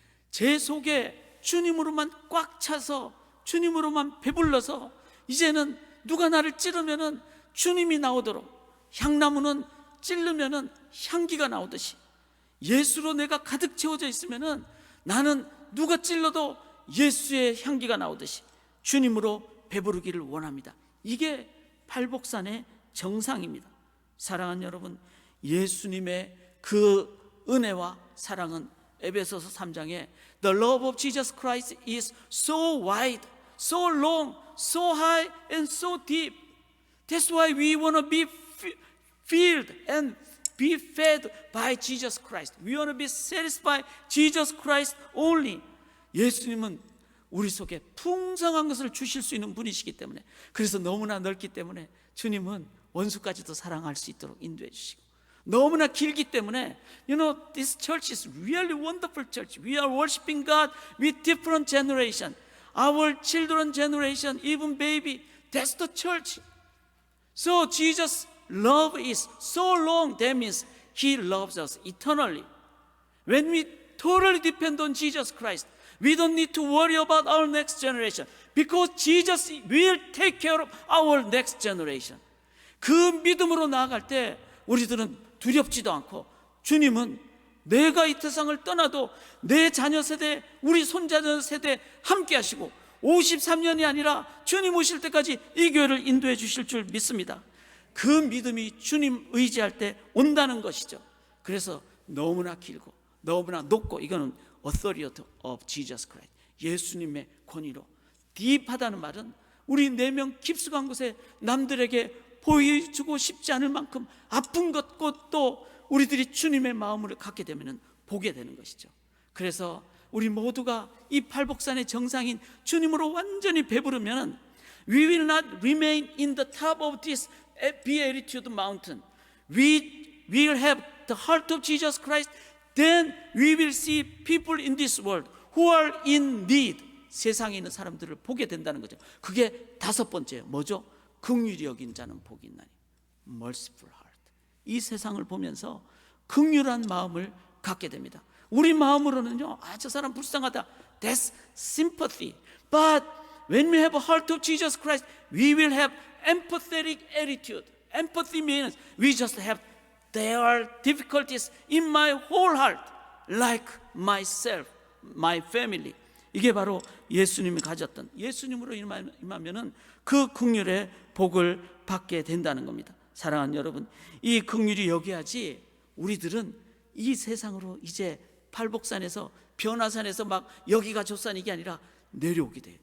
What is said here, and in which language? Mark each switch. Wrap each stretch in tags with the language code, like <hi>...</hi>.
<ko>제 속에 주님으로만 꽉 차서, 주님으로만 배불러서, 이제는 누가 나를 찌르면은 주님이 나오도록, 향나무는 찌르면은 향기가 나오듯이 예수로 내가 가득 채워져 있으면은 나는 누가 찔러도 예수의 향기가 나오듯이 주님으로 배부르기를 원합니다. 이게 팔복산의 정상입니다. 사랑하는 여러분, 예수님의 그 은혜와 사랑은 에베소서 3장에</ko> <en>The love of Jesus Christ is so wide, so long, so high and so deep. That's why we want to be filled and be fed by Jesus Christ. We want to be satisfied Jesus Christ only.</en> <ko>예수님은 우리 속에 풍성한 것을 주실 수 있는 분이시기 때문에, 그래서 너무나 넓기 때문에 주님은 원수까지도 사랑할 수 있도록 인도해 주시고, 너무나 길기 때문에</ko> <en>this church is really wonderful church. We are worshiping God with different generation. Our children generation, even baby, that's the church. So Jesus' love is so long. That means He loves us eternally. When we totally depend on Jesus Christ, we don't need to worry about our next generation because Jesus will take care of our next generation.</en> <ko>그 믿음으로 나아갈 때 우리들은 두렵지도 않고, 주님은 내가 이 세상을 떠나도 내 자녀 세대, 우리 손자녀 세대 함께 하시고 53년이 아니라 주님 오실 때까지 이 교회를 인도해 주실 줄 믿습니다. 그 믿음이 주님 의지할 때 온다는 것이죠. 그래서 너무나 길고 너무나 높고, 이거는</ko> <en>authority of Jesus Christ,</en> <ko>예수님의 권위로 딥하다는 말은 우리 내면 깊숙한 곳에 남들에게 보여주고 싶지 않을 만큼 아픈 것도 우리들이 주님의 마음을 갖게 되면 보게 되는 것이죠. 그래서 우리 모두가 이 팔복산의 정상인 주님으로 완전히 배부르면</ko> <en>we will not remain in the top of this beatitude mountain. We will have the heart of Jesus Christ. Then we will see people in this world who are in need.</en> <ko>세상에 있는 사람들을 보게 된다는 거죠. 그게 다섯 번째 뭐죠? 긍휼히 여긴 자는 복이 있나니.</ko> <en>Merciful heart.</en> <ko>이 세상을 보면서 긍휼한 마음을 갖게 됩니다. 우리 마음으로는요, 저 사람 불쌍하다.</ko> <en>That's sympathy. But when we have a heart of Jesus Christ, we will have empathetic attitude. Empathy means we just have there are difficulties in my whole heart, like myself, my family.</en> <ko>이게 바로 예수님이 가졌던, 예수님으로 임하면은 그 긍휼의 복을 받게 된다는 겁니다. 사랑하는 여러분, 이 긍휼이 여겨야지 우리들은 이 세상으로 이제 팔복산에서 변화산에서 막 여기가 조산 이게 아니라 내려오게 돼요.</ko>